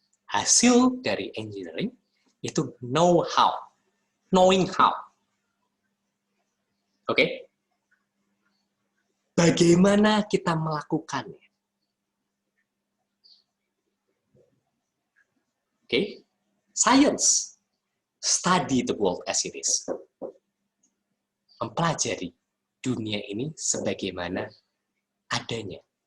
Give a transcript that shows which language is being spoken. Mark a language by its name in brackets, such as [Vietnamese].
[Indonesian] Hasil dari engineering itu [English] know how, knowing how. [Indonesian] Bagaimana kita melakukannya? [English] Science, study the world as it is. [Indonesian] Mempelajari dunia ini sebagaimana adanya.